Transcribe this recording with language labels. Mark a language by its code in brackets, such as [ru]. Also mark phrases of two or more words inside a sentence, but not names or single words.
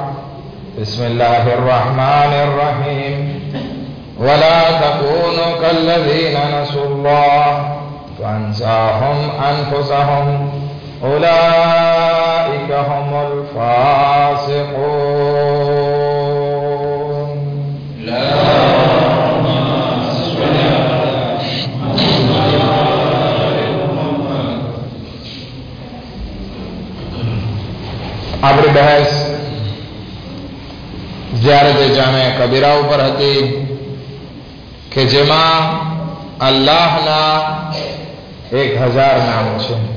[ar] بسم الله الرحمن الرحيم. ولا تكونوا كالذين نسوا الله فأنساهم أنفسهم أولئك هم الفاسقون. [gu] આપણી બહેસ જ્યારે તે જામે કબીરા ઉપર હતી કે જેમાં અલ્લાહના 1000 નામો છે.